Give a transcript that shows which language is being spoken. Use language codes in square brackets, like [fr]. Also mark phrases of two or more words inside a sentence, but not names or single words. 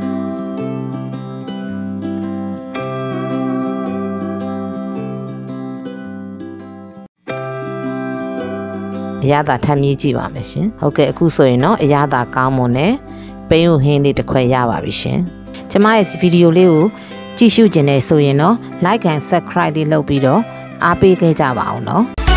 [my] အရသာထပ်မြည်ကြည့်ပါမယ်ရှင်ဟုတ်ကဲ့အခုဆိုရင်တော့အရသာကောင်းမွန်နဲ့ပိန်းဥဟင်းလေးတစ်ခွက်ရပါပြီရှင်ကျွန်မရဲ့ဗီဒီယိုလေးကိုကြည့်ရှုခြင်းနဲ့ဆိုရင်တော့ [en] like and subscribe [my] လေးလုပ်ပြီးတော့အားပေးခဲ့ကြပါအောင်နော်